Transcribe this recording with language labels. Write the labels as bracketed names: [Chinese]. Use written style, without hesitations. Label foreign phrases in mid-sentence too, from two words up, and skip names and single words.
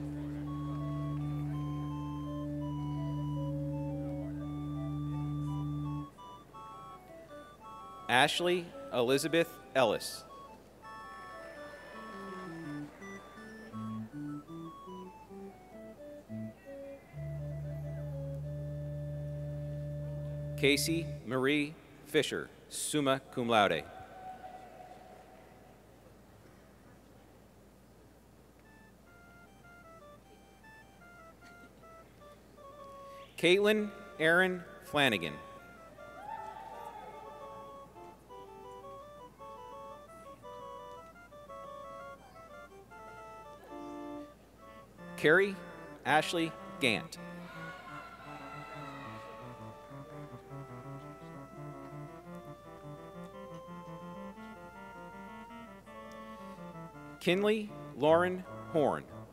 [English] Ashley Elizabeth Ellis. Casey Marie Fisher, [Latin] summa cum laude. [English] Caitlin Aaron Flanagan. Carrie Ashley Gant. Kinley Lauren Horn.